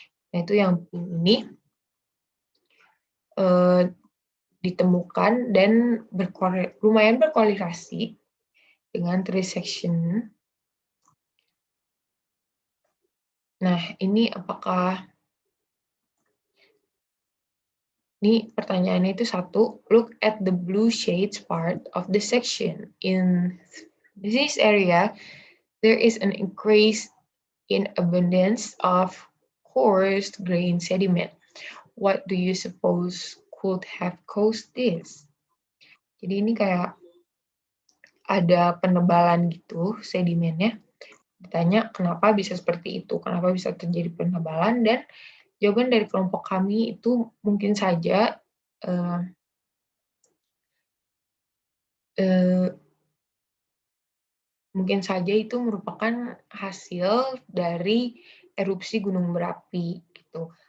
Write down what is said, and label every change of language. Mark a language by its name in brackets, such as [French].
[Indonesian] Nah, itu yang ini ditemukan dan lumayan berkorelasi dengan 3 section. Nah, ini apakah ini pertanyaannya itu satu, [English] look at the blue shades part of the section. In this area, there is an increase in abundance of coarse grain sediment. What do you suppose could have caused this? [Indonesian] Jadi ini kayak ada penebalan gitu sedimennya. Ditanya kenapa bisa seperti itu, kenapa bisa terjadi penebalan, dan jawaban dari kelompok kami itu mungkin saja eh, eh, mungkin saja itu merupakan hasil dari erupsi gunung berapi gitu.